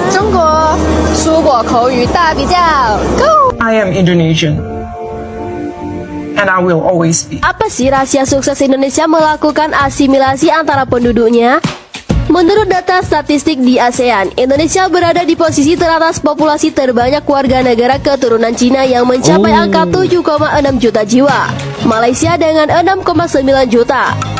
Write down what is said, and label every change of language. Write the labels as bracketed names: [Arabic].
[Chinese] 中国蔬果口语大比较 [English] Go! I am Indonesian and I will always be. [Indonesian] Apa sih rahasia sukses Indonesia melakukan asimilasi antara penduduknya? Menurut data statistik di ASEAN, Indonesia berada di posisi teratas populasi terbanyak warga negara keturunan Cina yang mencapai angka 7,6 juta jiwa. Malaysia dengan 6,9 juta.